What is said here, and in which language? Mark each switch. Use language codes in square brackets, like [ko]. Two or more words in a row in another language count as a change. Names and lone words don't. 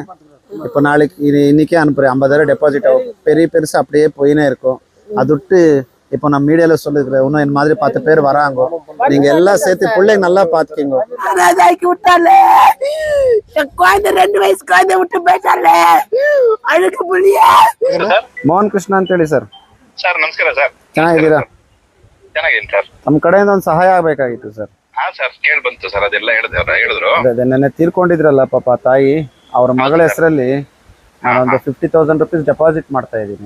[ta] இப்போ நாளைக்கு இன்னைக்கே அனுப்புறேன். 50,000 டெபாசிட் ஆகும். பெருசு அப்படியே போயினே இருக்கும். அது விட்டு இப்போ நான் மீடியால சொல்லிருக்கிறேன். இன்னும் என் மாதிரி 10 பேர் வராங்க. நீங்க எல்லாம் சேர்த்து பிள்ளைங்க நல்லா பாத்துக்கீங்க. குழந்தை 2 வயசு குழந்தை விட்டு போயிட்டாலே அழுக்கு புள்ளிய. [kn] ಮೋಹನ್ ಕೃಷ್ಣ ಅಂತ ಹೇಳಿ ಸರ್. ಸರ್ ನಮಸ್ಕಾರ ಸರ್. ಚೆನ್ನಾಗಿದ್ದೀರಾ? ಚೆನ್ನಾಗಿದ್ದೀನಿ ಸರ್. ನಮ್ಮ ಕಡೆಯಿಂದ ಒಂದು ಸಹಾಯ ಆಗಬೇಕಾಗಿತ್ತು ಸರ್. ಹಾ ಸರ್ ಕೇಳಿ ಬಂತು ಸರ್. ಅದೆಲ್ಲ ಹೇಳಿದ್ರು. ಅದೇ ನೆನ್ನೆ ತೀರ್ಕೊಂಡಿದ್ರಲ್ಲ ಪಾಪ ತಾಯಿ, ಅವ್ರ ಮಗಳ ಹೆಸರಲ್ಲಿ ನಾನೊಂದು 50,000 [en] rupees deposit [kn] ಮಾಡ್ತಾ ಇದ್ದೀನಿ.